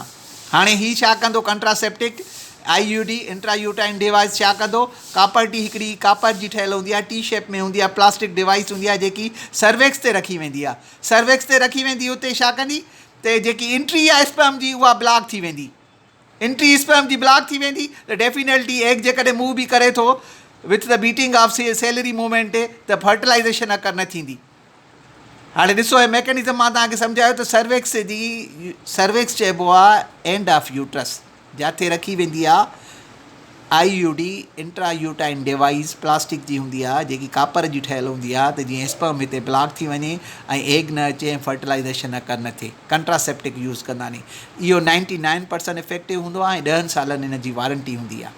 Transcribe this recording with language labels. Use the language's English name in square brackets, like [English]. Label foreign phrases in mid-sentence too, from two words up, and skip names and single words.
[Sindhi] हाणे हीअ छा कंदो [English] contraceptive IUD intrauterine device [Sindhi] छा कंदो, [English] copper T [Sindhi] हिकिड़ी कापर जी ठहियलु हूंदी आहे, [English] T shape [Sindhi] में हूंदी आहे, [English] plastic device [Sindhi] हूंदी आहे जेकी सर्विक्स ते रखी वेंदी आहे। सर्विक्स ते रखी वेंदी, उते छा कंदी त जेकी एंट्री आहे स्पर्म जी उहा ब्लॉक थी वेंदी। एंट्री स्पर्म जी ब्लॉक थी वेंदी त [English] definitely egg [Sindhi] जेकॾहिं मूव बि करे थो [English] with the beating of ciliary movement [Sindhi] त [English] fertilization occur [Sindhi] न थींदी। हाणे ॾिसो हे मैकेनिज़म मां तव्हांखे सम्झायो त सर्विक्स चइबो आहे [English] end of uterus, [Sindhi] जिथे रखी वेंदी आहे [English] IUD intrauterine device [Sindhi] प्लास्टिक जी हूंदी आहे, जेकी कापर जी ठहियलु हूंदी आहे, त जीअं स्पर्म हिते ब्लॉक थी वञे ऐं एग न अचे ऐं फर्टिलाइज़ेशन न थिए। [English] contraceptive use [Sindhi] कंदा नी। इहो 99% इफेक्टिव हूंदो आहे ऐं 10 सालनि इन जी वारंटी हूंदी आहे।